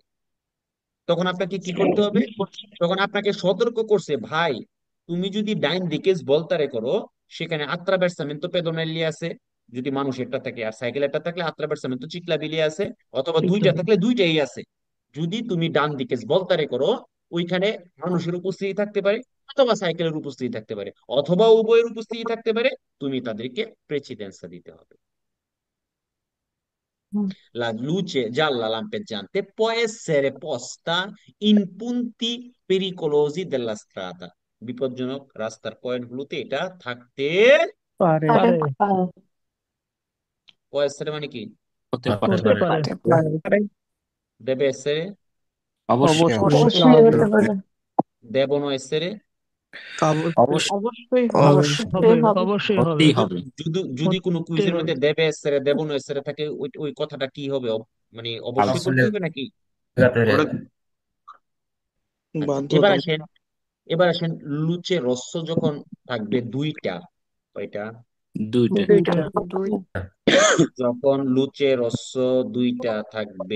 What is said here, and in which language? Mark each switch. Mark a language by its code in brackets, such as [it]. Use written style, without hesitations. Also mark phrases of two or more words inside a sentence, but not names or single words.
[bn] তখন আপনাকে কি করতে হবে? তখন আপনাকে সতর্ক করছে, ভাই তুমি যদি ডাইন দিকে বলতারে করো, সেখানে [it] attraversamento pedonali [bn] আছে যদি মানুষেরটা থাকে, আর সাইকেলেরটা থাকলে [it] attraversamento ciclabili [bn] আছে, অথবা ঠিক দুইটা আছে। থাকলে দুইটাই আছে। যদি তুমি ডান দিকে বলতারে করো, ওইখানে মানুষের উপস্থিতি থাকতে পারে, অথবা সাইকেলের উপস্থিতি থাকতে পারে, অথবা উভয়ের উপস্থিতি থাকতে পারে। তুমি তাদেরকে প্রেসিডেন্সা দিতে হবে। [it] La luce gialla lampeggiante può essere posta in punti pericolosi della strada। [bn] বিপজ্জনক রাস্তার পয়েন্ট গুলোতে এটা থাকতে পারে পারে [it] può essere [bn] মানে কি? হতে হতে পারে। পারে [it] deve essere, [bn] অবশ্যই অবশ্যই অবশ্যই হতে পারে [it] devono essere, [bn] অবশ্যই অবশ্যই হবে অবশ্যই হবে অবশ্যই হবে হতেই যদি হবে। যদি যদি কোনো হতে কুইজের হবে মধ্যে দেবে [it] essere devono essere [bn] থাকে, ওই ওই কথাটা কি হবে? মানে অবশ্যই [it] ফালসো। [bn] করতে হবে নাকি? ওটা আচ্ছা, এবার বাধ্যতামূলক। আসেন, এবার আসেন [it] luce rossa [bn] যখন থাকবে দুইটা, কয়টা? দুইটা। দুইটা যখন [it] luce rossa [bn] দুইটা থাকবে,